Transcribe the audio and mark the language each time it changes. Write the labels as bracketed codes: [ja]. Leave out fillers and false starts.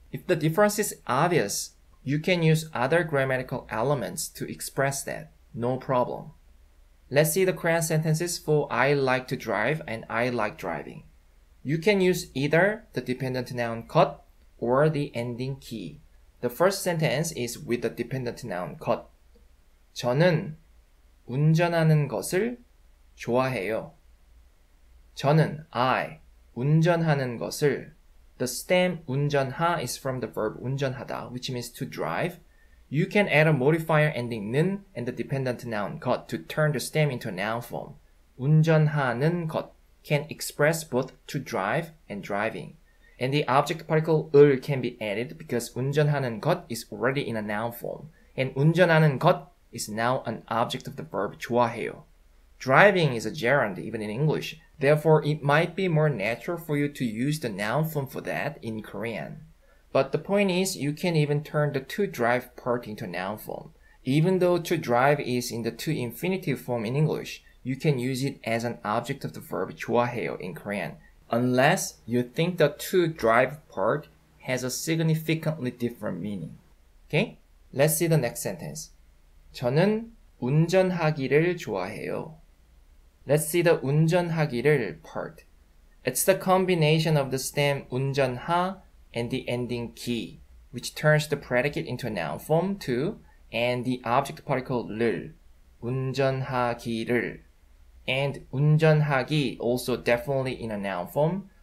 [en] If the difference is obvious, you can use other grammatical elements to express that, no problem. Let's see the Korean sentences for I like to drive and I like driving. You can use either the dependent noun 것 or the ending 기. The first sentence is with the dependent noun 것. [ko] 저는 운전하는 것을 좋아해요. 저는 I 운전하는 것을. [en] The stem 운전하 is from the verb 운전하다, which means to drive. You can add a modifier ending 는 and the dependent noun 것 to turn the stem into a noun form. [ko] 운전하는 것 [en] can express both to drive and driving. And the object particle 을 can be added because [ko] 운전하는 것 [en] is already in a noun form. And 운전하는 것 is now an object of the verb 좋아해요. Driving is a gerund even in English. Therefore, it might be more natural for you to use the noun form for that in Korean. But the point is, you can even turn the to drive part into noun form. Even though to drive is in the to infinitive form in English, you can use it as an object of the verb 좋아해요 in Korean, unless you think the to drive part has a significantly different meaning. Okay? Let's see the next sentence. [ko] 저는 운전하기를 좋아해요. [en] Let's see the [ko] 운전하기를 [en] part. It's the combination of the stem 운전하 and the ending 기, which turns the predicate into a noun form to, and the object particle 를, 운전하기를. And 운전하기 also definitely in a noun form.